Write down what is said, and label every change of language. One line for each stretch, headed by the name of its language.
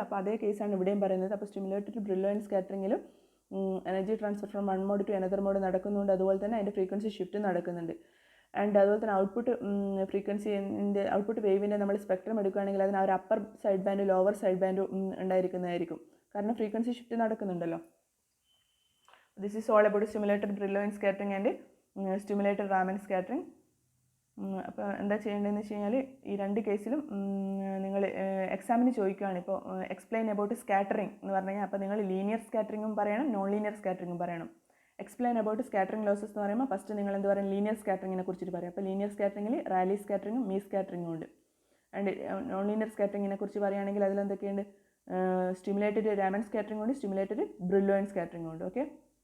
Malayalam: അപ്പോൾ അതേ കേസാണ് ഇവിടെയും പറയുന്നത്. അപ്പോൾ stimulated ബ്രില്ലോയിൻ സ്കാറ്ററിങ്ങിലും
English: energy transfer from one mode to another mode
Malayalam: നടക്കുന്നുണ്ട്. അതുപോലെ തന്നെ അതിൻ്റെ ഫ്രീക്വൻസി ഷിഫ്റ്റ് നടക്കുന്നുണ്ട്. ആൻഡ് അതുപോലെ തന്നെ ഔട്ട്പുട്ട് ഫ്രീക്വൻസിൻ്റെ ഔട്ട്പുട്ട് വേവിൻ്റെ നമ്മൾ സ്പെക്ട്രം എടുക്കുകയാണെങ്കിൽ അതിന് ഒരു upper side band lower side band ഉണ്ടായിരിക്കുന്നതായിരിക്കും. കാരണം frequency shift നടക്കുന്നുണ്ടല്ലോ.
English: This is all about stimulated Brillouin scattering and stimulated Raman scattering.
Malayalam: അപ്പോൾ എന്താ ചെയ്യേണ്ടതെന്ന് വെച്ച് കഴിഞ്ഞാൽ ഈ രണ്ട് കേസിലും നിങ്ങൾ എക്സാമിന് ചോദിക്കുകയാണ്. ഇപ്പോൾ
English: explain about scattering
Malayalam: എന്ന് പറഞ്ഞു കഴിഞ്ഞാൽ അപ്പോൾ നിങ്ങൾ ലീനിയർ സ്കാറ്ററിങ്ങും പറയണം, നോൺ ലീനിയർ സ്കാറ്ററിങ്ങും പറയണം.
English: explain about scattering losses
Malayalam: എന്ന് പറയുമ്പോൾ ഫസ്റ്റ് നിങ്ങൾ എന്ത് പറയും, ലീനിയർ സ്കാറ്ററിങ്ങിനെ കുറിച്ചിട്ട് പറയാം. അപ്പോൾ ലീനിയർ സ്കാറ്ററിങ്ങിൽ റാലി സ്കാറ്ററിങ്ങും മീ സ്കാറ്ററിങ്ങും ഉണ്ട്. ആൻഡ് നോൺ ലീനിയർ സ്കാറ്ററിങ്ങിനെ കുറിച്ച് പറയുകയാണെങ്കിൽ അതിലെന്തൊക്കെയുണ്ട്, സ്റ്റിമുലേറ്റഡ് രാമൻ സ്കാറ്ററിംഗ് ഉണ്ട്, സ്റ്റിമുലേറ്റഡ് ബ്രില്ലോയിൻ സ്കാറ്ററിംഗ് ഉണ്ട്. ഓക്കെ.